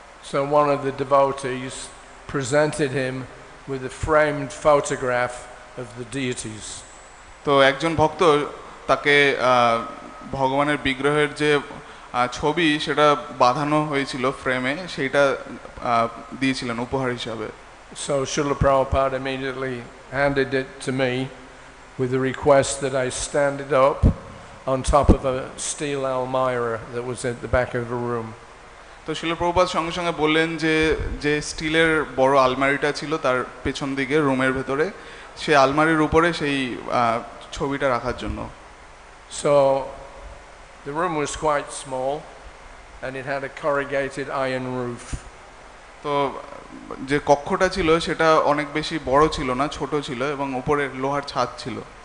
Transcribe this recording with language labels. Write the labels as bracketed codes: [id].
[en] So one of the devotees presented him with a framed photograph of the deities. [bn] তো একজন ভক্ত তাকে ভগবানের বিগ্রহের যে ছবি সেটা বাঁধানো হয়েছিল ফ্রেমে, সেইটা দিয়েছিলেন উপহার হিসাবে। [en] So Srila Prabhupada immediately handed it to me with the request that I stand it up on top of a steel almirah that was at the back of the room. [bn] তো শিল প্রভুপাদ সঙ্গে সঙ্গে বললেন যে যে স্টিলের বড় আলমারিটা ছিল তার পেছন দিকে রুমের ভেতরে, সেই আলমারির উপরে সেই ছবিটা রাখার জন্য। [en] So the room was quite small and it had a corrugated iron roof. [bn] তো যে কক্ষটা ছিল সেটা অনেক বেশি বড় ছিল না, ছোট ছিল এবং উপরে লোহার ছাদ ছিল।